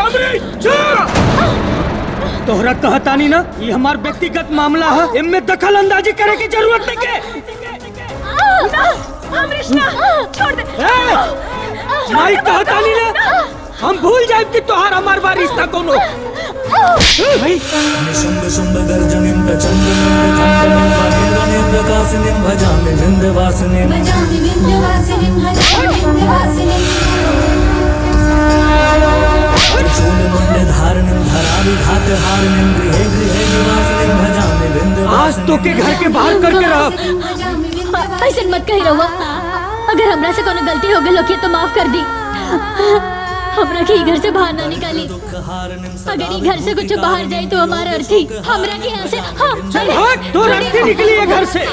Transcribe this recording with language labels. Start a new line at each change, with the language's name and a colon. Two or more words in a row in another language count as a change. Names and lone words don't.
Bhojpuri: अमरीश तोहरा कहतानी ना, ये हमार व्यक्तिगत मामला है, इनमें दखल अंदाजी करे की जरूरत नहीं के। अमरीश ना छोड़ दे। नहीं कहतानी ना, हम भूल जाए कि तोहार हमार बार रिश्ता कौन हो।
Sanskrit: निशुम्भ शुम्भ गर्जनिं प्रचण्डं वनेरनिं प्रकाशिनीं भजामि विन्ध्यवासिनीं। त्रिशूलमण्डलधारिणीं धराविघातहारिणीं गृहे गृहे निवासिनीं भजामि विन्ध्यवासिनीं।
Bhojpuri: आज तो के घर के बाहर करके रहा। ऐसे मत कही रहुआ। अगर हमरा से कोनो गलती हो गई होगी तो माफ कर दी। हमरा के घर से बाहर ना निकाली। अगर ये घर से कुछ बाहर जाए तो हमारा अर्थी हमरा के यहाँ से। हाँ, चल हट, तो अर्थी निकली है घर से।